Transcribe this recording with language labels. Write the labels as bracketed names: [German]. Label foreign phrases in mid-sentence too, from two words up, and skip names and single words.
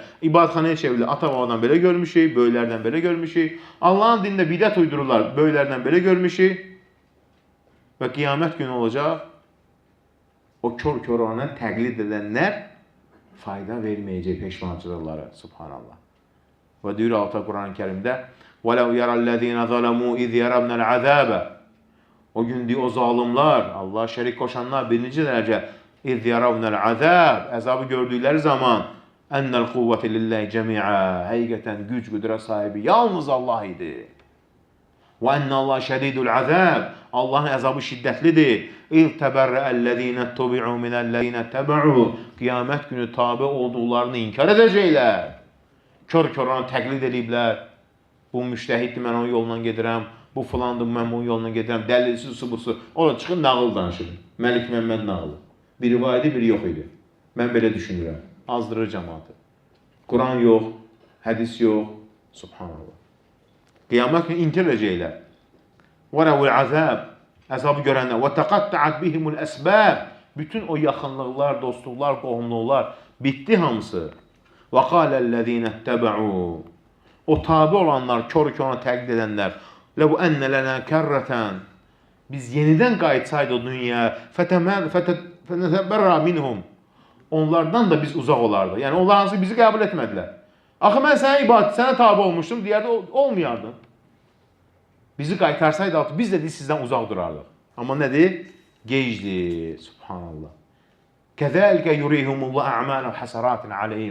[Azerbaijani] İbadətxanaya çevrilir. Ata-babadan belə görmüşük. Böyüklərdən belə görmüşük. Allahın dinində bidət uydururlar. Böyüklərdən belə görmüşük. Və qiyamət günü olacaq, o kör-körana təqlid edənlər fayda verməyəcək peşmançılıqları. Subhanallah. Və deyir Allah Quran-ı Kərimdə [Arabic] وَلَوْ يَرَ الَّذ۪ينَ ظَلَمُوا اِذْ يَرَبْنَ الْعَذَابَ [Azerbaijani] O gün deyir, o zalimlar, Allah şərik qoşanlar birinci dərəcə [Arabic] اِذْ يَرَبْنَ الْعَذَابَ [Azerbaijani] Əzabı gördükləri zaman [Arabic] اَنَّ الْقُوَّةِ لِلَّهِ جَمِيعًا [Azerbaijani] Həqiqətən güc, qüdrət sahibi yalnız Allah idi. [Arabic] وَاَنَّ اللّٰهَ شَدِيدُ الْعَذَابِ [Azerbaijani] Allahın əzabı şiddətlidir. [Arabic] اِذْ تَبَرَّأَ الَّذ۪ينَ اتُّبِعُوا مِنَ الَّذ۪ينَ اتَّبَعُوا [Azerbaijani] Qiyamət günü tabi olduqlarını inkar edəcəklər. Kör-körana təqlid ediblər. Bu müştəhiddir, mən onun yolundan gedirəm. Bu filandır, mən onun yolundan gedirəm. Dəlilsiz, subusu. Orada çıxın, nağıl danışır. Məlik Məmməd nağılı. Biri var idi, biri yox idi. Mən belə düşünürəm. Azdırır cəmaatı. Quran yox, hədis yox. Subhanallah. Qiyamət günü inkar edəcəklər. [Arabic] وَرَوُ الْعَذَابِ [Azerbaijani] Əzabı görənlər. [Arabic] وَتَقَطَّعَتْ بِهِمُ الْأَسْبَابِ [Azerbaijani] Bütün o yaxınlıqlar, dostluqlar, qohumluqlar bitdi hamısı. [Arabic] وَقَالَ الَّذ۪ينَ اتَّبَعُوا [Azerbaijani] O tabi olanlar, kör-körana təqlid edənlər. [Arabic] لَوْ أَنَّ لَنَا كَرَّةً [Azerbaijani] Biz yenidən qayıtsaydı o dünyaya. [Arabic] فَنَتَبَرَّ مِنْهُمْ [Azerbaijani] Onlardan da biz uzaq olardı. Yəni onlar hansı bizi qəbul etmədilər. Axı mən sənə ibadət, sənə tabi olmuşdum, deyərdə olmayardın. Bizi qaytarsaydı, biz də sizdən uzaq durardıq. Amma nədir? Gecdir. Subhanallah. [Arabic] كذلك يريهم الله أعمالا حسرات عليهم.